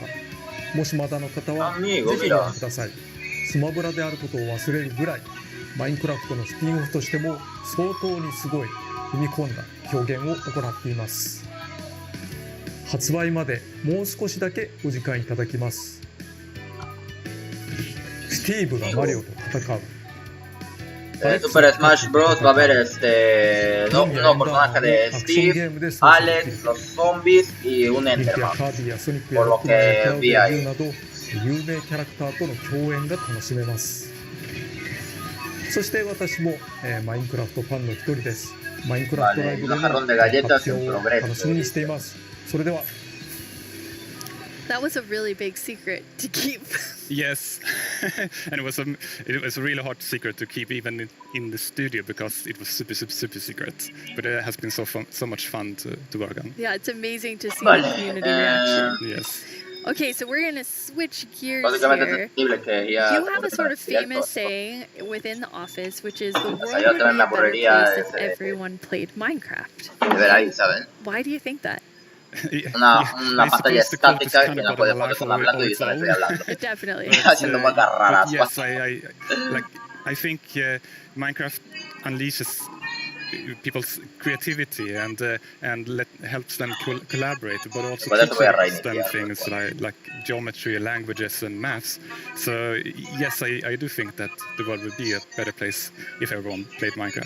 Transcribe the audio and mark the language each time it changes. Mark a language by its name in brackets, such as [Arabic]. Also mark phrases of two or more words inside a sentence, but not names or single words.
[Japanese] もしまだの方は、ぜひご覧ください。スマブラであることを忘れるぐらい、マインクラフトのスピンオフとしても相当にすごい踏み込んだ表現を行っています。発売までもう少しだけお時間いただきます。スティーブがマリオと戦う。 Super Smash Bros. [Spanish] Va a haber un personaje de Steve, Alex, los zombies y un Enderman. Por lo que vi ahí. [Japanese] 有名キャラクターとの共演が楽しめます。そして私も、マインクラフトファンの一人です。マインクラフトライブでの発表を楽しみにしています。それでは。 [English] That was a really big secret to keep. Yes, and it was a really hard secret to keep even in the studio because it was super secret. But it has been so much fun to work on. Yeah, it's amazing to see the community reaction. Yes. Okay, so we're gonna switch gears here. You have a sort of famous saying within the office, which is the world would be a better place if everyone played Minecraft. Why do you think that? [Spanish] Una pantalla estática que no puede poner con hablando y yo también estoy hablando. [English] Definitely. [Spanish] Haciendo muecas raras. [English] Yes, I think Minecraft unleashes people's creativity and helps them collaborate, but also teaches them things like geometry, languages, and maths. So yes, I do think that the world would be a better place if everyone played Minecraft.